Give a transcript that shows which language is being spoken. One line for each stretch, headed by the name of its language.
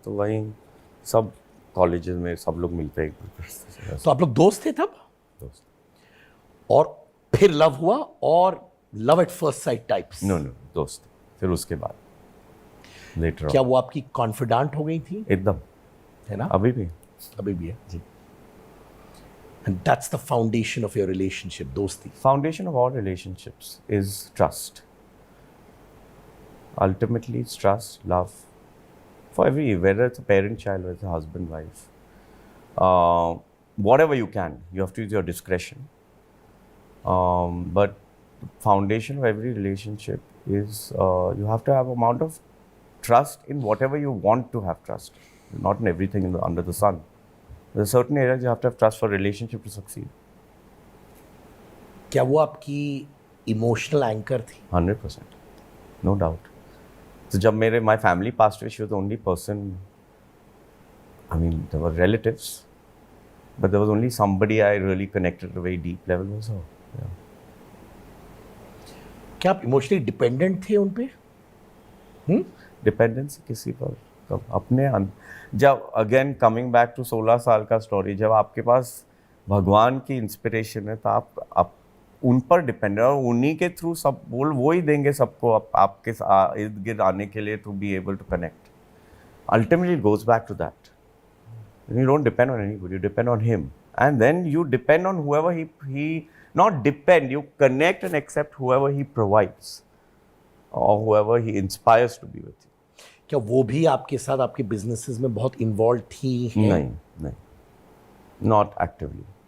Hindi: तो वहीं सब कॉलेजेस में सब लोग मिलते हैं एक दूसरे से. तो आप लोग दोस्त थे तब? दोस्त. और फिर लव हुआ, और love at first sight types? No दोस्त. फिर उसके बाद लेटर क्या वो आपकी कॉन्फिडेंट हो गई थी? एकदम, है ना? अभी भी है जी.
English: And that's the foundation of your relationship, दोस्ती. Foundation of all relationships is trust. Ultimately, it's trust, love. For whether it's a parent-child, whether it's a husband-wife, whatever you can, you have to use your discretion. But foundation of every relationship is you have to have amount of trust in whatever you want to have trust, not in everything under the sun. There's certain areas you have to have trust for relationship to succeed.
Hindi: क्या वो आपकी emotional anchor थी?
English: 100%, no doubt. So
Hindi: जब मेरे
English: my family passed away, she was the only person. I mean, there were relatives, but there was only somebody I really connected at a very deep level was her. Yeah.
Hindi: क्या आप emotionally dependent थे उन पे? Dependence किसी पर कब अपने जब अगेन कमिंग बैक टू 16 साल का स्टोरी, जब आपके पास भगवान की इंस्पिरेशन है तो आप उन पर डिपेंड है और उन्हीं के थ्रू सब वो ही देंगे सबको आपके इर्द गिर्द आने के लिए
English: To be able to connect. Ultimately it goes back to that. You don't depend on anybody, you depend on him. And then you depend on whoever he not depend, you connect and accept whoever he provides or whoever he inspires to be with you.
Hindi: क्या वो भी आपके साथ आपके businesses में बहुत involve थी? नहीं,
English: not actively.